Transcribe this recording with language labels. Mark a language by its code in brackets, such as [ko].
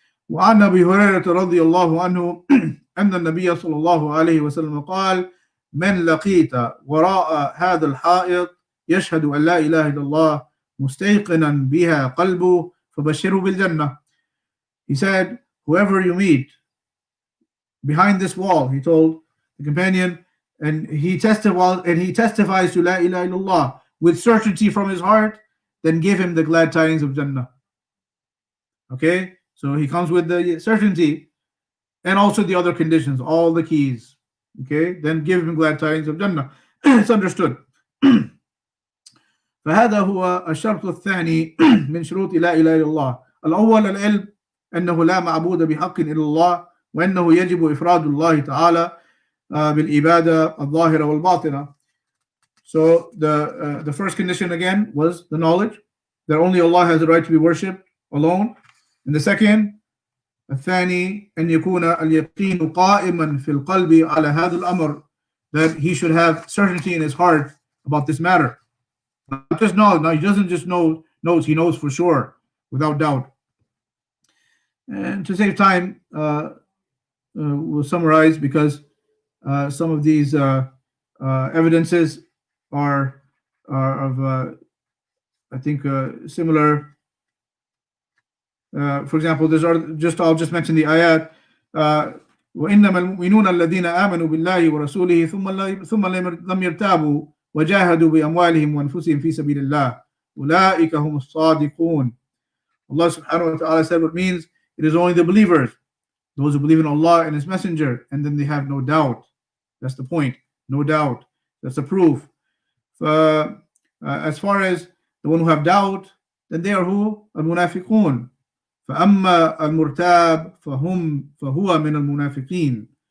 [ar] وعن أبي هريرة رضي الله عنه أن النبي صلى الله عليه وسلم قال من لقيت وراء هذا الحائط يشهد أن لا إله إلا الله مستيقنا بها قلبه فبشره بالجنة. [en] He said, whoever you meet behind this wall, he told the companion, and he testifies to La ilaha illallah with certainty from his heart, then give him the glad tidings of Jannah. Okay, so he comes with the certainty and also the other conditions, all the keys. Okay, then give him glad tidings of Jannah. It's understood. [ar] فهذا هو الشرط الثاني من شروط لا إله إلا الله. الأول العلم أنه لا معبود بحق إلا الله وأنه يجب إفراد الله تعالى بالعبادة الظاهرة والباطنة. [en] So the first condition again was the knowledge, that only Allah has the right to be worshipped alone. And the second, [ar] الثاني أن يكون اليقين قائما في القلب على هذا الأمر, [en] that he should have certainty in his heart about this matter. Not just knowledge. Now he doesn't just knows, he knows for sure, without doubt. And to save time, we'll summarize, because some of these evidences are of, I think, similar. For example, I'll just mention the ayat. [ar] وإنما المؤمنون الذين آمنوا بالله ورسوله ثم لم يرتابوا وجاهدوا بأموالهم وأنفسهم في سبيل الله أولئك هم الصادقون. [en] Allah subhanahu wa ta'ala said what means it is only the believers, those who believe in Allah and His Messenger, and then they have no doubt. That's the point. No doubt. That's the proof. As far as the one who have doubt, then they are who? [ar] Al-Munafiqun. فَأَمَّا الْمُرْتَابِ فَهُوَ مِنَ الْمُنَافِقِينَ.